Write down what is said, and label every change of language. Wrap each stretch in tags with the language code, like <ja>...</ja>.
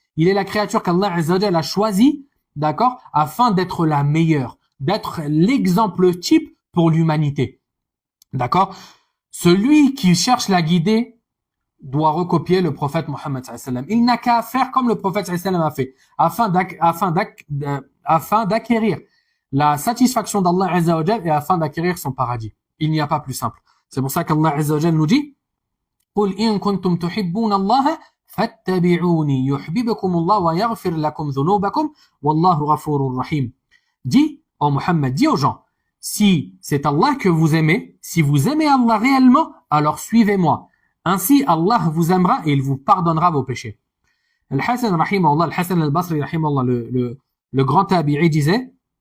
<fr>Il est la créature qu'Allah Azza wa Jal a choisie, d'accord, afin d'être la meilleure, d'être l'exemple type pour l'humanité. D'accord? Celui qui cherche la guider doit recopier le prophète Mohammed sallallahu alayhi wa sallam. Il n'a qu'à faire comme le prophète sallallahu alayhi wa sallam a fait, afin d'acquérir la satisfaction d'Allah Azza wa Jal et afin d'acquérir son paradis. Il n'y a pas plus simple. C'est pour ça qu'Allah Azza wa Jal nous dit</fr> <ar>قُلْ إِن كُنْتُمْ تُحِبُّونَ اللَّهَ فَاتَّبِعُونِي يُحْبِبْكُمُ اللَّهُ وَيَغْفِرْ لَكُمْ ذُنُوبَكُمْ وَاللَّهُ غَفُورٌ رَحِيمٌ.</ar> <fr>Dis, ô Muhammad, dis aux gens, si c'est Allah que vous aimez, si vous aimez Allah réellement, alors suivez-moi. Ainsi, Allah vous aimera et il vous pardonnera vos péchés. Al-Hasan rahimahullah, Al-Hasan al-Basri rahimahullah, le grand tabi'i disait,</fr>